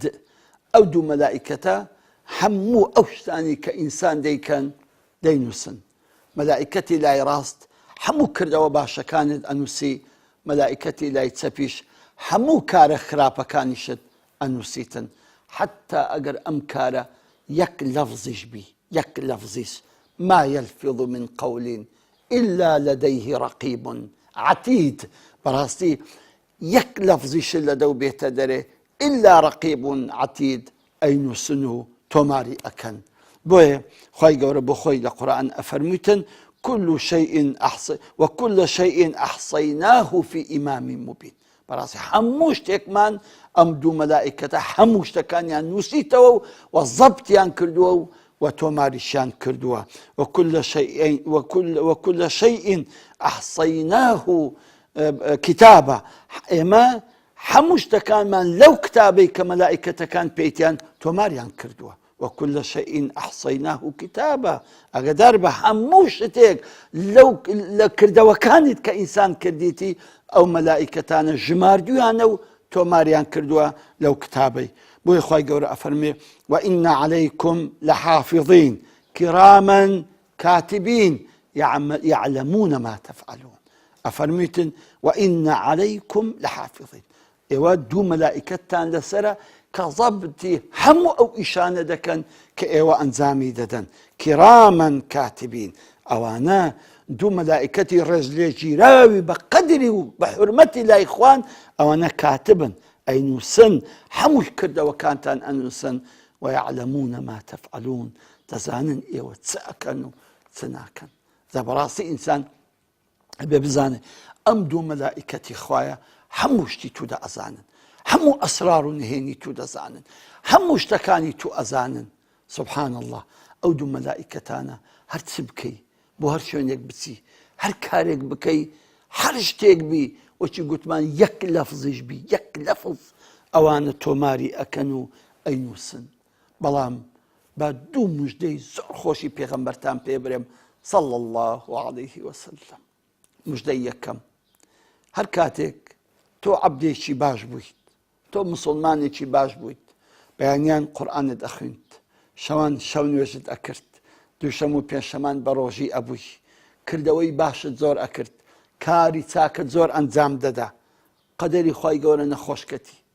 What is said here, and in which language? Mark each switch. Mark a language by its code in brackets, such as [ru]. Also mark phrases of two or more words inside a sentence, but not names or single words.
[ckb] ئەو دوو مەلائیکەتە هەموو ئەو شتانی کە ئینسان دەیکەن دەینووسن. مەلائیکەتی لای ڕاست هەموو کردەوە باشەکانت ئەنووسی، مەلائیکەتی لای چەپیش هەموو کارە خراپەکانیشت ئەنووسیتن. حتا ئەگەر ئەم کارە یەک لەفزیش بی، یەک لەفزیش، [ar] ما یەلفظ من قەول إلا لديه رقیب عەتید. [ckb] بەڕاستی یەک لەفزیش لەدەو بێتە دەرێ [ar] إلا رقیب عەتید [ckb] ئەینووسن و تۆماری ئەکەن. بۆیە خوای گەورە بۆ خۆی لە قورئان ئەفەرموویتن [ar] وكل شيء أحصيناه في إمام مبين. [ckb] بەڕاستی هەموو شتێکمان ئەم دوو مەلائیکەتە هەموو شتەکانیان نووسیتەوە و زەبتیان کردووە و تۆماریشیان کردووە. [ar] وكل شيء أحصيناه كتابا. [ckb] ئێمە هەموو شتەکانمان لەو کتابەی کە مەلائیکەتەکان پێیتیان تۆماریان کردووە. [ar] وكل شيء أحصيناه كتابا. [ckb] ئەگەدار بە هەموو شتێک لە کردەوەکانیت کە ئینسان کردیتی ئەو مەلائیکەتانە ژماردویانە و تۆماریان کردووە لەو کتابەی. بۆیە خوای گەورە ئەفەرمێ [ar] وإن عليكم لحافظين كراما كاتبين يعلمون ما تفعلون. [ckb] ئەفەرمیتن [ar] وإن عليكم لحافظين. [ckb] ئێوە دوو مەلائیکەتتان لەسەرە کە زەبتی هەموو ئەو ئیشانە دەکەن کە ئێوە ئەنجامی دەدەن. [ar] کراما كاتبين. [ckb] ئەوانە دوو مەلائیکەتی ڕێزلێگیراوی بە قەدری و بە حورمەتی لای خوان، ئەوانە کاتبن، ئەینووسن، هەموو کردەوەکانتان ئەنووسن. [ar] ويعلمون ما تفعلون. [ckb] دەزانن ئێوە چ ئەکەن و چ ناکەن. بەڕاستی ئینسان ئەبێ بزانێ ئەم دوو مەلائیکەتی خوایە هەموو شتی تو دەئەزانن، هەموو ئەسرار و نهێنی تو دەزانن، هەموو شتەکانی تو ئەزانن. [ar] سبحان الله. [ckb] ئەو دوو مەلائیکەتانە هەر چ بکەی، بۆ هەر شوێنێک بچی، هەر کارێک بکەی، هەر شتێک بی، وەچی گوتمان یەک لەفزیش بی، یەک لەفز، ئەوانە تۆماری ئەکەن و ئەینووسن. بەڵام با دوو موژدەی زۆر خۆشی پێغەمبەرتان پێ برێم [ar] صلى الله عليه وسلم. [ckb] موژدەی یەکەم، هەر کاتێک تۆ عەبدێکی باش بوویت، تۆ مسڵمانێکی باش بوویت، بەیانیان قورئانت ئەخوێنیت، شەوان شەو نوێژت ئەکرد، دووشەم و پێنجشەمان بە ڕۆژی ئەبووی، کردەوەی باشت زۆر ئەکرد، کاری چاکت زۆر ئەنجام دەدا، قەدەری خوای گەورە نەخۆشکەتی